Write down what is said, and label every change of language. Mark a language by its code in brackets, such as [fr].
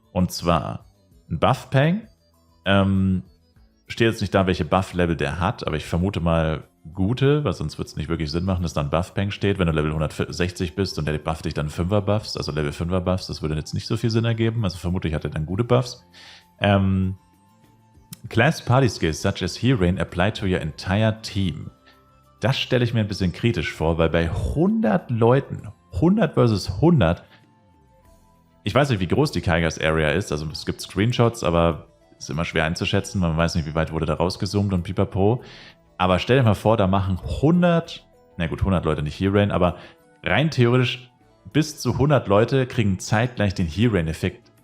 [de] Und zwar ein Buff-Pang. Steht jetzt nicht da, welche Buff-Level der hat, aber ich vermute mal gute, weil sonst wird es nicht wirklich Sinn machen, dass da ein Buff-Pang steht, wenn du Level 160 bist und der bufft dich dann 5er Buffs, also Level 5er Buffs, das würde jetzt nicht so viel Sinn ergeben, also vermutlich hat er dann gute Buffs. [en] Class Party Skills such as Heal apply to your entire team. [de] Das stelle ich mir ein bisschen kritisch vor, weil bei 100 Leuten, 100 versus 100, ich weiß nicht, wie groß die Kaiga's Area ist, also es gibt Screenshots, aber ist immer schwer einzuschätzen, weil man weiß nicht, wie weit wurde da rausgezoomt und pipapo. Aber stell dir mal vor, da machen 100, na gut, 100 Leute nicht Heal, aber rein theoretisch bis zu 100 Leute kriegen zeitgleich den Heal-Effekt.